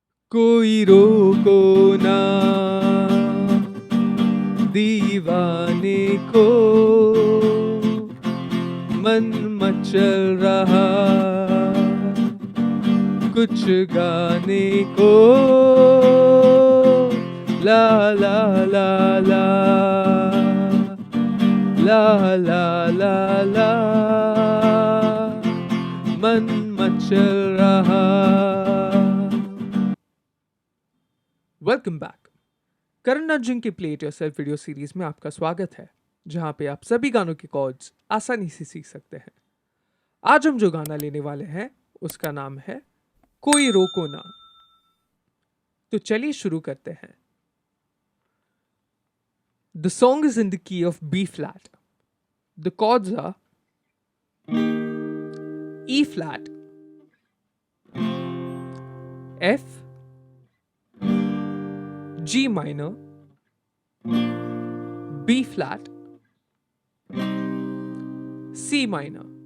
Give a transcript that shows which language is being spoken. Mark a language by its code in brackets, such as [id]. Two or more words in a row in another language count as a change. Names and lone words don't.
[hi] कोई रोको ना दीवाने को, मन मचल रहा कुछ गाने को। ला ला ला ला ला ला ला ला, मन मचल रहा। [en] Welcome back. [hi] करण अर्जुन की [en] play it yourself video series [hi] में आपका स्वागत है, जहां पे आप सभी गानों के कॉर्ड्स आसानी से सीख सकते हैं। आज हम जो गाना लेने वाले हैं उसका नाम है कोई रोको ना। तो चलिए शुरू करते हैं। [en] The song is in the key of B flat. The chords are E flat, F, G minor, B flat, C minor.